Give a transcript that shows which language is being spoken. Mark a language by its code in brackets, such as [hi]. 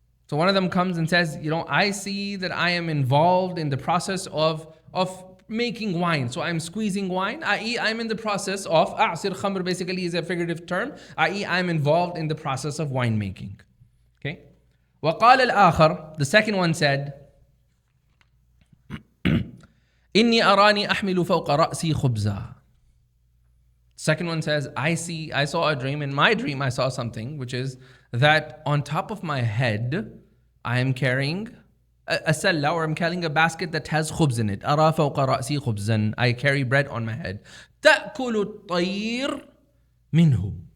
[en] So one of them comes and says, I see that I am involved in the process of making wine. So I'm squeezing wine, i.e. I'm in the process of, [ar] أعصر خمر [en] basically is a figurative term, i.e. I'm involved in the process of wine making. Okay. [ar] وقال الآخر, [en] the second one said, [ar] إني أراني أحمل فوق رأسي خبزا. [en] Second one says, I saw a dream. In my dream, I saw something, which is that on top of my head, I am carrying a salla, or I'm carrying a basket that has khubz in it. [ar] أرى فوق رأسي خبزا. [en] I carry bread on my head. [ar] تأكل الطير منه.